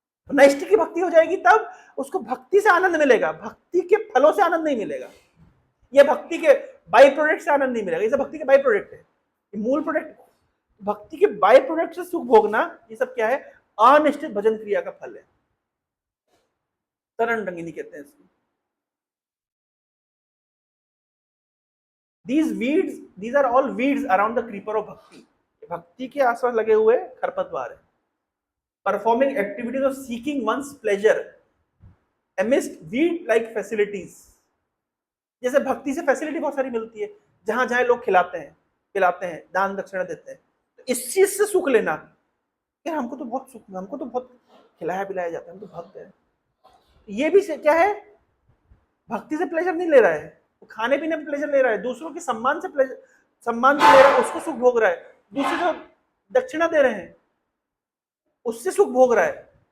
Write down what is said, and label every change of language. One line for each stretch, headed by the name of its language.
Hindi: नैष्ठिक की भक्ति हो जाएगी तब उसको भक्ति से आनंद मिलेगा, भक्ति के फलों से आनंद नहीं मिलेगा, यह भक्ति के बाई प्रोडक्ट से आनंद नहीं मिलेगा। ये सब भक्ति के बाई प्रोडक्ट है, मूल प्रोडक्ट भक्ति के बाई प्रोडक्ट से सुख भोगना, ये सब क्या है? अनिश्चित भजन क्रिया का फल है। तरन रंगिनी कहते हैं इसको।
English: These are all weeds around the creeper of bhakti.
Hindi: भक्ति के आसपास लगे हुए खरपतवार है।
English: Performing activities of seeking one's pleasure amidst weed-like facilities.
Hindi: जैसे भक्ति से फैसिलिटी बहुत सारी मिलती है, जहां जाए लोग खिलाते हैं, पिलाते हैं, दान दक्षिणा देते हैं, तो इस चीज से सुख लेना, यार हमको तो बहुत सुख, हमको तो बहुत खिलाया पिलाया जाता है, हम तो भक्त हैं। ये भी क्या है? भक्ति से प्लेजर नहीं ले रहा है, वो खाने पीने में प्लेजर ले रहा है, दूसरों के सम्मान से प्लेजर, सम्मान से ले रहा है, उसको सुख भोग रहा है, दूसरे जो दक्षिणा दे रहे हैं उससे सुख भोग रहा है।